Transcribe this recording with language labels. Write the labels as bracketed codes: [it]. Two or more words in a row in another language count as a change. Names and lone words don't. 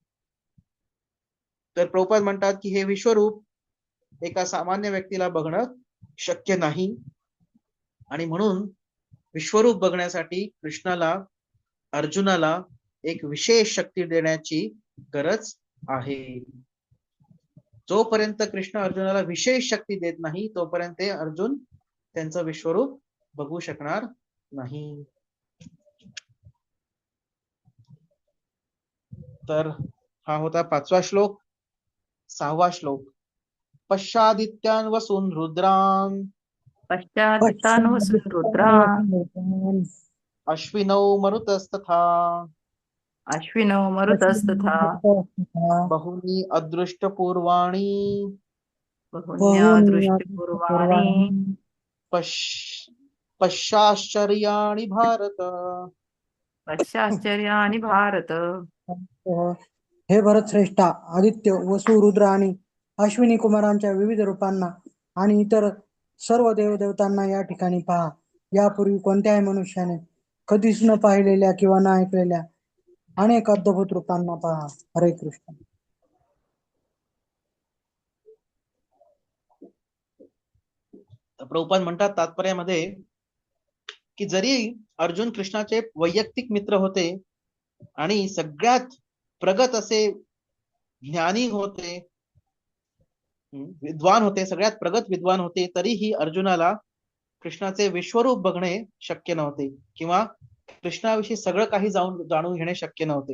[mr] तर प्रभुपाद म्हणतात की हे विश्वरूप एका सामान्य व्यक्तीला बघणं शक्य नाही आणि म्हणून विश्वरूप बघण्यासाठी कृष्णाला अर्जुनाला एक विशेष शक्ती देण्याची गरज आहे. जोपर्यंत कृष्ण अर्जुनाला विशेष शक्ती देत नाही तोपर्यंत अर्जुन त्यांचं विश्वरूप बघू शकणार नाही. तर हा होता 5वा श्लोक. 6वा श्लोक. [sa] पश्चादित्यान् वसून् रुद्रान् पश्चादितान् वसून् रुद्रान् अश्विनौ मरुतस्तथा अश्विनो मरुतस्तथा बहूनि अदृष्टपूर्वाणि बहून्यदृष्टिपूर्वाणि पश्चाश्चर्याणि भारत. पश्चाश्चर्याणि भारत. [mr] हे भरत श्रेष्ठा, आदित्य, वसु, रुद्र आणि अश्विनी कुमारांच्या विविध रूपांना आणि इतर सर्व देवदेवतांना या ठिकाणी पहा. यापूर्वी कोणत्याही मनुष्याने कधीच न पाहिलेल्या किंवा न ऐकलेल्या अनेक अद्भुत रूपांना पहा. [sa] हरे कृष्ण. [mr] प्रभुपाद म्हणतात तात्पर्यामध्ये की जरी अर्जुन कृष्णाचे वैयक्तिक मित्र होते आणि सगळ्यात प्रगत असे ज्ञानी होते, विद्वान होते, सगळ्यात प्रगत विद्वान होते, तरीही अर्जुनाला कृष्णाचे विश्वरूप बघणे शक्य नव्हते किंवा कृष्णाविषयी सगळं काही जाणून घेणे शक्य नव्हते.